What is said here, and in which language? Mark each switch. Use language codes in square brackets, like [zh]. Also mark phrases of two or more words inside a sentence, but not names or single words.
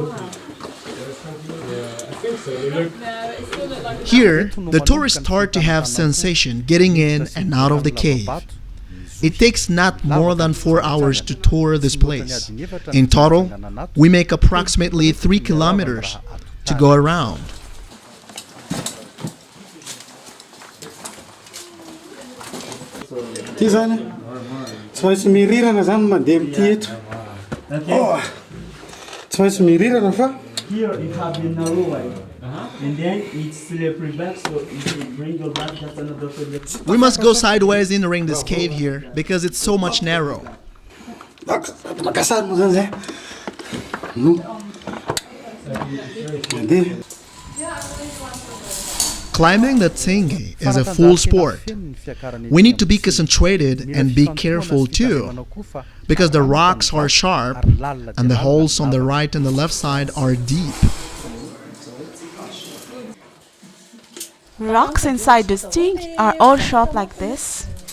[en] Here, the tourists start to have sensation getting in and out of the cave. It takes not more than 4 hours to tour this place. In total, we make approximately 3 kilometers to go around. [mg] Tsy maintsy mirirana zany mandeha amty eto. Tsy maintsy mirirana fa [en] Here you have the narrow way. And then it's slippery back, so if you bring your back, that's another problem. We must go sideways entering this cave here because it's so much narrow. [mg] makasary moa zany zay. No. Mandeha. [en] Climbing the Tsingy is a full sport. We need to be concentrated and be careful too, because the rocks are sharp and the holes on the right and the left side are deep. Rocks inside the Tsingy are all sharp like this.